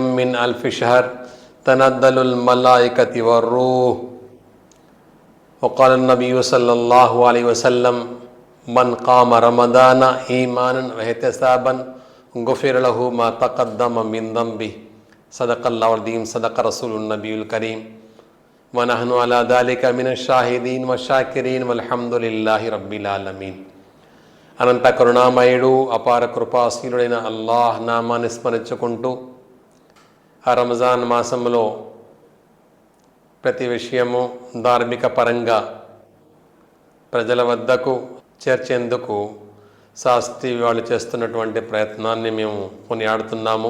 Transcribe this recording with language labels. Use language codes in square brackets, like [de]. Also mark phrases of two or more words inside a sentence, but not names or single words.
[ar] من ألف شهر تنزل الملائكة والروح وقال النبي صلى الله عليه وسلم من قام رمضان إيمانا واحتسابا غفر له ما تقدم من ذنبه صدق الله العظيم صدق رسوله النبي الكريم ونحن على ذلك من الشاهدين وشاكرين والحمد لله رب العالمين. [te] అనంత కరుణామయుడు అపార కృపాశీలుడైన అల్లాహ్ నామాన్ని స్మరించుకుంటూ ఆ రంజాన్ మాసంలో ప్రతి విషయము ధార్మిక పరంగా ప్రజల వద్దకు చేర్చేందుకు శాస్త్రీ వాళ్ళు చేస్తున్నటువంటి ప్రయత్నాన్ని మేము కొనియాడుతున్నాము.